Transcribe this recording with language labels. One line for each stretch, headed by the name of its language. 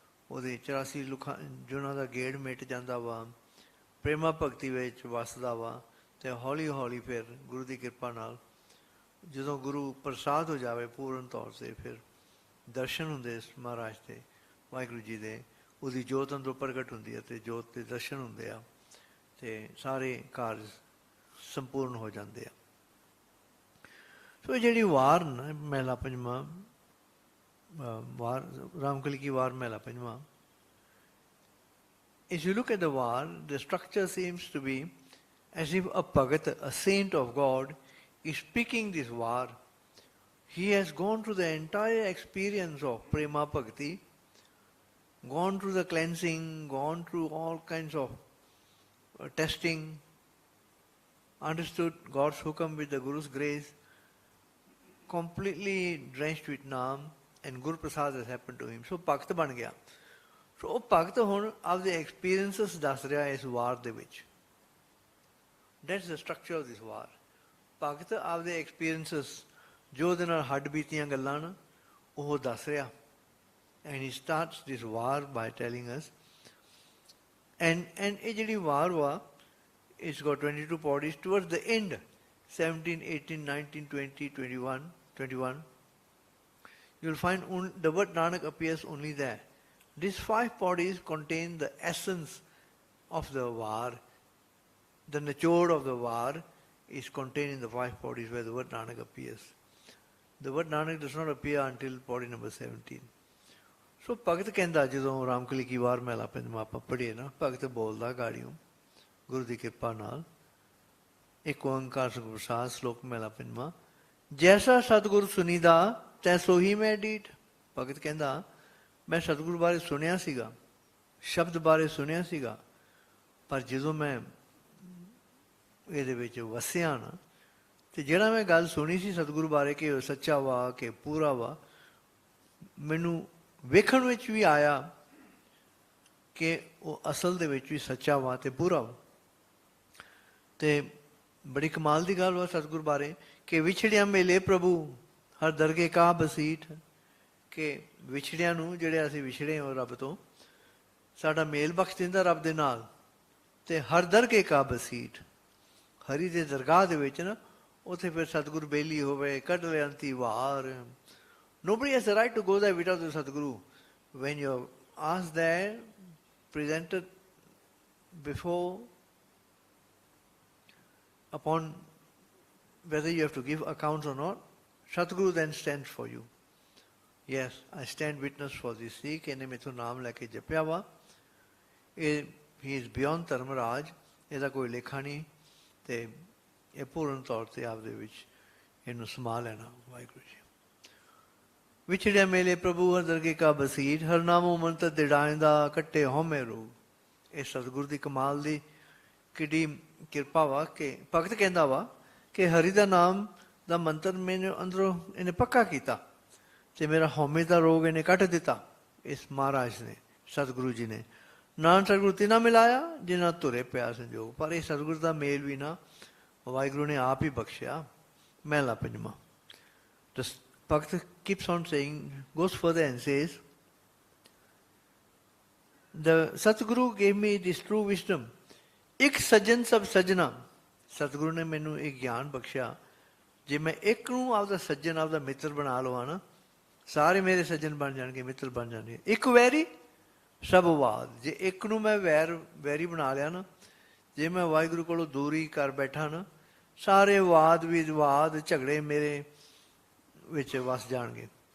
Punjabi: ਉਹਦੇ 84 ਲੁਖਾਂ ਜਿਹਨਾਂ ਦਾ ਗੇੜ ਮਿਟ ਜਾਂਦਾ ਵਾ, ਪ੍ਰੇਮਾ ਭਗਤੀ ਵਿੱਚ ਵਸਦਾ ਵਾ, ਅਤੇ ਹੌਲੀ ਹੌਲੀ ਫਿਰ ਗੁਰੂ ਦੀ ਕਿਰਪਾ ਨਾਲ ਜਦੋਂ ਗੁਰੂ ਪ੍ਰਸਾਦ ਹੋ ਜਾਵੇ ਪੂਰਨ ਤੌਰ 'ਤੇ, ਫਿਰ ਦਰਸ਼ਨ ਹੁੰਦੇ ਮਹਾਰਾਜ ਦੇ, ਵਾਹਿਗੁਰੂ ਜੀ ਦੇ, ਉਹਦੀ ਜੋਤ ਅੰਦਰੋਂ ਪ੍ਰਗਟ ਹੁੰਦੀ ਹੈ ਅਤੇ ਜੋਤ ਦੇ ਦਰਸ਼ਨ ਹੁੰਦੇ ਆ, ਅਤੇ ਸਾਰੇ ਕਾਰਜ ਸੰਪੂਰਨ ਹੋ ਜਾਂਦੇ ਆ। ਸੋ ਜਿਹੜੀ ਵਾਰ ਨਾ ਮਹਿਲਾ ਪੰਜਵਾਂ
English: ਵਾਰ, ਰਾਮਕਲੀ ਕੀ ਵਾਰ ਮਹਿਲਾ ਪੰਜਵਾਂ, if you look at the war, the structure seems to be as if a Bhagat, a saint of God, is speaking this war. He has gone through the entire experience of Prema Bhakti, gone through the cleansing, gone through all kinds of testing, understood God's hukam with the Guru's grace, completely drenched with Naam, and Guru Prasad has happened to him.
Punjabi: So Bhakt ban gaya. So ਉਹ ਭਗਤ ਹੁਣ ਆਪਦੇ experiences ਦੱਸ ਰਿਹਾ ਇਸ ਵਾਰ ਦੇ ਵਿੱਚ।
English: That's the structure of this ਵਾਰ।
Punjabi: ਭਗਤ ਆਪਦੇ experiences ਜੋ ਉਹਦੇ ਨਾਲ ਹੱਡ ਬੀਤੀਆਂ ਗੱਲਾਂ ਨਾ ਉਹ ਦੱਸ ਰਿਹਾ।
English: and he starts this var by telling us, and
Punjabi: ਇਹ ਜਿਹੜੀ ਵਾਰ ਵਾ,
English: It's got 22 pauris towards the end, 17, 18, 19, 20, 21, you will find the word Nanak appears only there. These 5 bodies contain the essence of the war. The nichod of the war is contained in the 5 bodies where the word Nanak appears. The word Nanak does not appear until body number 17.
Punjabi: So ਭਗਤ ਕਹਿੰਦਾ, ਜਦੋਂ ਰਾਮਕਲੀ ਕੀ ਵਾਰ ਮਹਿਲਾ ਪੰਜਵਾਂ ਆਪਾਂ ਪੜ੍ਹੀਏ ਨਾ, ਭਗਤ ਬੋਲਦਾ ਗਾੜੀਓ ਗੁਰੂ ਦੀ ਕਿਰਪਾ ਨਾਲ, ਇੱਕ ਓਂਕਾਰ ਸਤਿਗੁਰ ਪ੍ਰਸਾਦ, ਸ਼ਲੋਕ ਮਹਿਲਾ ਪੰਜਵਾਂ, ਜੈਸਾ ਸਤਿਗੁਰ ਸੁਨੀਦਾ ਤੈਸੋ ਹੀ ਮੈਂ ਡੀਠ। ਭਗਤ ਕਹਿੰਦਾ ਮੈਂ ਸਤਿਗੁਰੂ ਬਾਰੇ ਸੁਣਿਆ ਸੀਗਾ, ਸ਼ਬਦ ਬਾਰੇ ਸੁਣਿਆ ਸੀਗਾ, ਪਰ ਜਦੋਂ ਮੈਂ ਇਹਦੇ ਵਿੱਚ ਵਸਿਆ ਨਾ, ਅਤੇ ਜਿਹੜਾ ਮੈਂ ਗੱਲ ਸੁਣੀ ਸੀ ਸਤਿਗੁਰੂ ਬਾਰੇ ਕਿ ਉਹ ਸੱਚਾ ਵਾ, ਕਿ ਪੂਰਾ ਵਾ, ਮੈਨੂੰ ਵੇਖਣ ਵਿੱਚ ਵੀ ਆਇਆ ਕਿ ਉਹ ਅਸਲ ਦੇ ਵਿੱਚ ਵੀ ਸੱਚਾ ਵਾ ਅਤੇ ਪੂਰਾ ਵਾ। ਅਤੇ ਬੜੀ ਕਮਾਲ ਦੀ ਗੱਲ ਵਾ ਸਤਿਗੁਰੂ ਬਾਰੇ ਕਿ ਵਿਛੜਿਆ ਮੇਲੇ ਪ੍ਰਭੂ ਹਰ ਦਰਗੇ ਕਾ ਬਸੀਠ, ਕਿ ਵਿਛੜਿਆਂ ਨੂੰ, ਜਿਹੜੇ ਅਸੀਂ ਵਿਛੜੇ ਹਾਂ ਰੱਬ ਤੋਂ, ਸਾਡਾ ਮੇਲ ਬਖਸ਼ ਦਿੰਦਾ ਰੱਬ ਦੇ ਨਾਲ, ਅਤੇ ਹਰ ਦਰਗੇ ਕਾ ਬਸੀਠ, ਹਰੀ ਦੇ ਦਰਗਾਹ ਦੇ ਵਿੱਚ ਨਾ, ਉੱਥੇ ਫਿਰ ਸਤਿਗੁਰੂ ਬੇਲੀ ਹੋਵੇ, ਕੱਢ ਲੈ anti war.
English: Nobody has the right to go there without the Sadguru. When you're asked there, presented before, upon whether you have to give accounts or not, Sadguru then stands for you. Yes, I stand witness for this Sikh,
Punjabi: ਇਹਨੇ ਮੈਥੋਂ ਨਾਮ ਲੈ ਕੇ ਜਪਿਆ ਵਾ, ਇਹ
English: he is beyond
Punjabi: Dharmraj, ਇਹਦਾ ਕੋਈ ਲੇਖਾ ਨਹੀਂ, ਤੇ ਇਹ ਪੂਰਨ ਤੌਰ ਤੇ ਆਪਦੇ ਵਿੱਚ ਇਹਨੂੰ ਸਮਾ ਲੈਣਾ। ਵਾਹਿਗੁਰੂ ਜੀ। ਵਿਛੜਿਆ ਮੇਲੇ ਪ੍ਰਭੂ ਹਰ ਦਰਗੇ ਕਾ ਬਸੀਠ, ਹਰ ਨਾਮੋ ਮੰਤਰ ਦਿੜਾਇਂਦਾ ਕੱਟੇ ਹਉਮੈ ਰੋਗ। ਇਹ ਸਤਿਗੁਰ ਦੀ ਕਮਾਲ ਦੀ ਕਿੱਡੀ ਕਿਰਪਾ ਵਾ ਕਿ ਭਗਤ ਕਹਿੰਦਾ ਵਾ ਕਿ ਹਰੀ ਦਾ ਨਾਮ ਦਾ ਮੰਤਰ ਮੈਨੂੰ ਅੰਦਰੋਂ ਇਹਨੇ ਪੱਕਾ ਕੀਤਾ ਤੇ ਮੇਰਾ ਹਉਮੈ ਦਾ ਰੋਗ ਇਹਨੇ ਕੱਟ ਦਿੱਤਾ। ਇਸ ਮਹਾਰਾਜ ਨੇ, ਸਤਿਗੁਰੂ ਜੀ ਨੇ। ਨਾਨਕ ਸਤਿਗੁਰੂ ਤਿਨਾ ਮਿਲਾਇਆ ਜਿਨ੍ਹਾਂ ਧੁਰੇ ਪਿਆ ਸੰਜੋਗ। ਪਰ ਇਹ ਸਤਿਗੁਰੂ ਦਾ ਮੇਲ ਵੀ ਨਾ ਵਾਹਿਗੁਰੂ ਨੇ ਆਪ ਹੀ ਬਖਸ਼ਿਆ। ਮਹਿਲਾ ਪੰਜਵਾਂ।
English: The Bhakt keeps on saying, goes further and says, the Satguru gave me this true wisdom.
Punjabi: ਇੱਕ ਸੱਜਣ ਸਭ ਸੱਜਣਾ। ਸਤਿਗੁਰੂ ਨੇ ਮੈਨੂੰ ਇਹ ਗਿਆਨ ਬਖਸ਼ਿਆ, ਜੇ ਮੈਂ ਇੱਕ ਨੂੰ ਆਪਦਾ ਸੱਜਣ, ਆਪਦਾ ਮਿੱਤਰ ਬਣਾ ਲਵਾਂ ਨਾ, ਸਾਰੇ ਮੇਰੇ ਸੱਜਣ ਬਣ ਜਾਣਗੇ, ਮਿੱਤਰ ਬਣ ਜਾਣਗੇ। ਇੱਕ ਵੈਰੀ ਸਭ ਵਾਦ। ਜੇ ਇੱਕ ਨੂੰ ਮੈਂ ਵੈਰੀ ਬਣਾ ਲਿਆ ਨਾ, ਜੇ ਮੈਂ ਵਾਹਿਗੁਰੂ ਕੋਲੋਂ ਦੂਰੀ ਕਰ ਬੈਠਾ ਨਾ, ਸਾਰੇ ਵਾਦ ਵਿਵਾਦ ਝਗੜੇ ਮੇਰੇ ਵਿੱਚ ਵਸ ਜਾਣਗੇ।